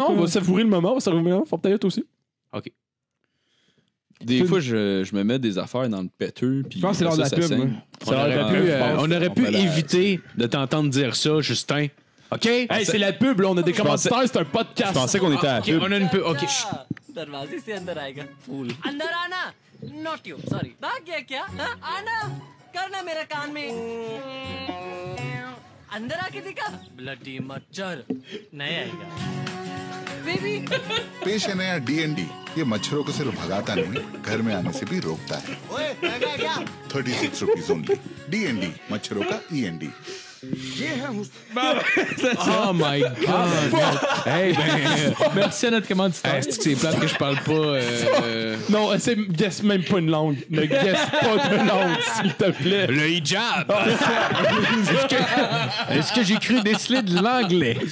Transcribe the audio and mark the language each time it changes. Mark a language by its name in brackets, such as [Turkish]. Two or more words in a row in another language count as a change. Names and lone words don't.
[French] Non, on va savourer le moment. On va savourer le moment. Faut peut-être aussi. OK. Des fois, je me mets des affaires dans le péteux. Puis Je pense que c'est l'heure de la ça pub. saigne. moi. On aurait pu fait la- éviter de t'entendre dire ça, Justin. OK? Hey, c'est la pub, là. On a des pensais- commentaires. C'est un podcast. Je pensais qu'on était à la OK, pub. on a une peu. OK. [Hindi] दरवाजे से अंदर आएगा फूल अंदर आना [English] not you sorry [Hindi] भाग गया क्या हाँ? आना करना मेरा कान में अंदर आके दिखा ब्लडी मच्छर नहीं आएगा बेबी पेश है नया D&D। ये मच्छरों को सिर्फ भगाता नहीं, घर में आने से भी रोकता है। ओए महंगा है क्या 36 [English] rupees only. [Hindi] D&D मच्छरों का END। [English] Oh my God. [French] Hey, ben. Merci à notre commanditaire. Est-ce que c'est plate que je parle pas? Non, guess même pas une langue. Ne guess pas de langue, s'il te plaît. Le hijab. Est-ce que j'ai cru déceler de l'anglais?